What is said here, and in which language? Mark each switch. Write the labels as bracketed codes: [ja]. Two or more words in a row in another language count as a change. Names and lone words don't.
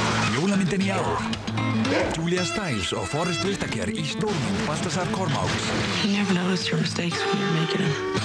[is] jólamyndin í ár. Julia Stiles og Forrest Whitaker í stórmynd Baltasar Kormáks. [en] You never notice your mistakes when you're making them.